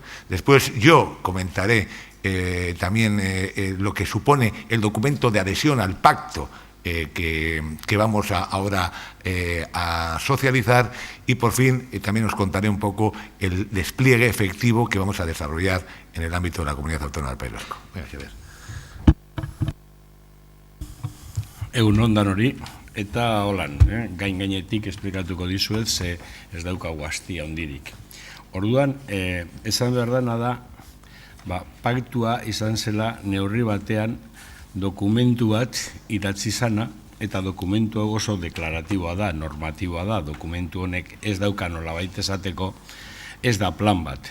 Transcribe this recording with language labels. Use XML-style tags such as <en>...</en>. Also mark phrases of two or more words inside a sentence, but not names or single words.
<es>Después yo comentaré también lo que supone el documento de adhesión al pacto que vamos ahora a socializar, y por fin también os contaré un poco el despliegue efectivo que vamos a desarrollar en el ámbito de la Comunidad Autónoma del País Vasco. Venga, Xavier.</es> <eu>Egun ondan hori, eta holan, gainetik esplikatuko dizuet, ze ez daukagu hastia handirik. Orduan, esan behar dana da, paktua izan zela neurri batean dokumentu bat idatzi zana, eta dokumentu oso deklaratiboa da, normatiboa da, dokumentu honek ez dauka nolabait esateko, ez da plan bat.</eu>